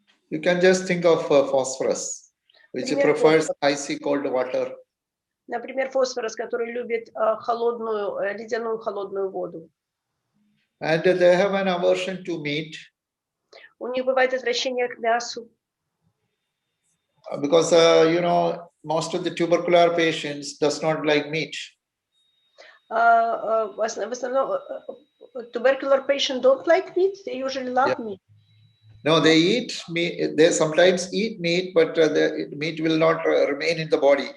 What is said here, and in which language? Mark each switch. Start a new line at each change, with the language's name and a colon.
English: You can just think of phosphorus, which prefers icy cold water.
Russian: Например, фосфорус, который любит ледяную холодную воду.
English: And they have an aversion to meat.
Russian: У них бывает отвращение к мясу.
English: Because most of the tubercular patients does not like meat.
Russian: В основном,
English: tubercular patients don't like meat. They usually love meat. No, they eat meat. They sometimes eat meat, but the meat will not remain in the body.